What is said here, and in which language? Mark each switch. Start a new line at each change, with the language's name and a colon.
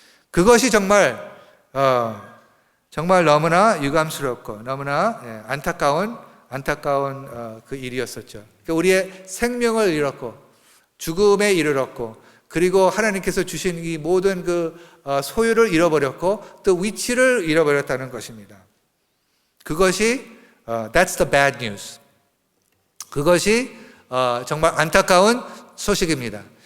Korean: 그것이 정말 너무나 유감스럽고 너무나 안타까운 그 일이었었죠. 그러니까 우리의 생명을 잃었고 죽음에 이르렀고 그리고 하나님께서 주신 이 모든 그 소유를 잃어버렸고 또 위치를 잃어버렸다는 것입니다. 그것이
English: that's the bad news.
Korean: 그것이 정말 안타까운 소식입니다.